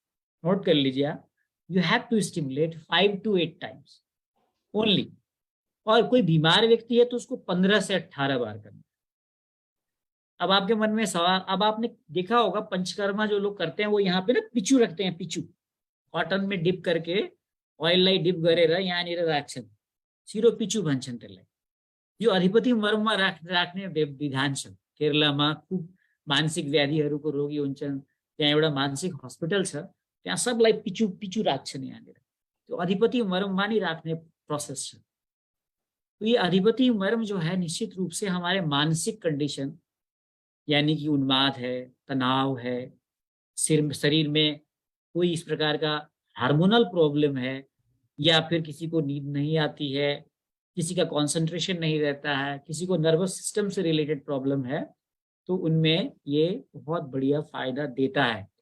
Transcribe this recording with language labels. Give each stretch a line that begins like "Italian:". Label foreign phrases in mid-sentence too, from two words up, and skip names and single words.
Hindi: नोट कर लीजिए आप,
English: you have to stimulate 5 to 8 times only.
Hindi: और कोई बीमार व्यक्ति है तो उसको 15 से 18 बार करना। अब आपके मन में सवाल, अब आपने देखा होगा पंचकर्मा जो लोग करते हैं वो यहाँ पे ना पिचू रखते हैं, पिचू कॉटन में डिप करके ऑयल
Nepali: लाई डिप गरेर यहाँनिर राख्छन्, सिरो पिचु भन्छन् त्यसलाई। यो अधिपति मर्ममा राख्ने विधान छ। केरलामा खुब मानसिक व्याधिहरूको रोगी हुन्छन्, त्यहाँ एउटा मानसिक हस्पिटल छ, त्यहाँ सबलाई पिचु पिचु राख्छन् यहाँनिर। त्यो अधिपति मर्ममा नि राख्ने प्रोसेस छ।
Hindi: तो ये अधिपति मर्म जो है निश्चित रूप से हमारे मानसिक कंडीशन, यानी कि उन्माद है, तनाव है, शरीर में कोई इस प्रकार का
English: hormonal problem
Hindi: है, या फिर किसी को नींद नहीं आती है, किसी का कंसंट्रेशन नहीं रहता है, किसी को
English: nervous system
Hindi: से रिलेटेड प्रॉब्लम है, तो उनमें ये बहुत बढ़िया फायदा देता है।